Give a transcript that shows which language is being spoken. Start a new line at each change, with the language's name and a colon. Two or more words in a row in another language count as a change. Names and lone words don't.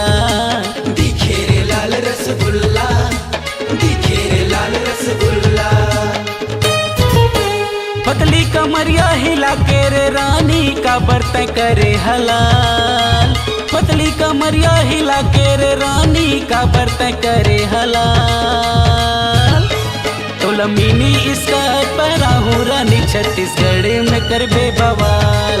Chhattisgarhi: दिखे रे लाल रसगुल्ला, दिखे रे लाल रसगुल्ला। पतली कमरिया हिला के रे रानी, का बर्तन करे हलाल। पतली कमरिया हिला के रे रानी, का बर्तन करे हलाल। तोला
English: mini skirt
Chhattisgarhi: पहराहूँ रानी, छत्तीसगढ़ में करबे बवाल।